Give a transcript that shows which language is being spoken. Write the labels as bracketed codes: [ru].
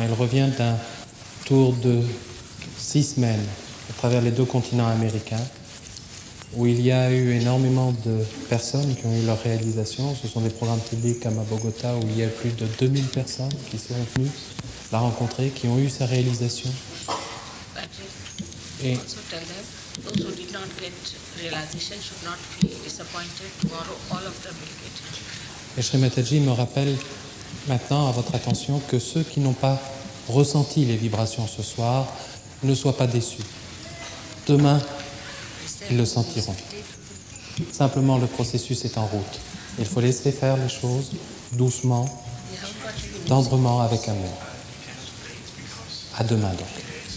[fr] Elle revient d'un tour de 6 semaines à travers les 2 continents américains, où il y a eu énormément de personnes qui ont eu leur réalisation. Ce sont des programmes publics comme à Bogota, où il y a plus de 2000 personnes qui sont venues la rencontrer, qui ont eu sa réalisation. Et [en] Also tell them, those who did not get realization should not be disappointed. Tomorrow all of them will get it. [fr] Et Shri Mataji me rappelle maintenant à votre attention que ceux qui n'ont pas ressenti les vibrations ce soir ne soient pas déçus. Demain, ils le sentiront. Simplement, le processus est en route. Il faut laisser faire les choses doucement, tendrement, avec amour. À demain donc.